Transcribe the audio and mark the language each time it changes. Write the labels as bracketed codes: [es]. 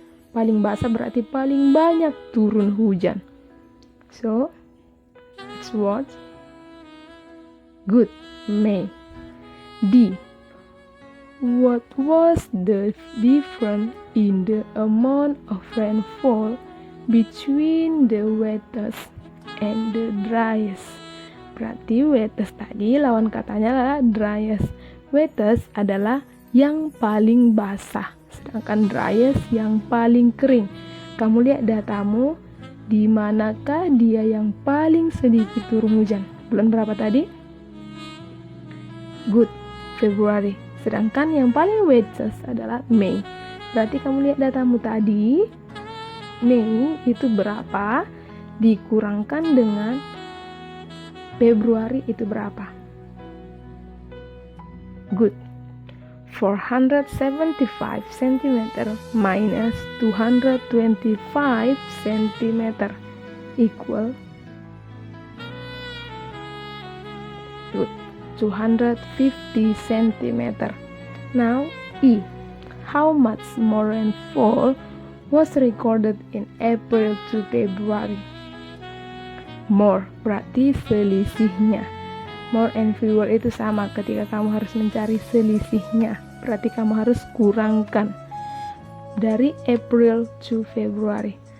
[id] Paling basah berarti paling banyak turun hujan. [en] So, it was good, May. D. What was the difference in the amount of rainfall between the wettest and the driest? [id] Berarti wettest tadi lawan katanya adalah driest. Wettest adalah yang paling basah, sedangkan driest yang paling kering. Kamu lihat datamu, di manakah dia yang paling sedikit turun hujan? Bulan berapa tadi? Good, Februari. Sedangkan yang paling wettest adalah Mei. Berarti kamu lihat datamu tadi, Mei itu berapa dikurangkan dengan Februari itu berapa? [en] Good. 475 cm minus 225 cm equal good, 250 cm. Now E. How much more rainfall was recorded in April to February? [id] More berarti selisihnya. More and fewer itu sama, ketika kamu harus mencari selisihnya berarti kamu harus kurangkan dari April to February.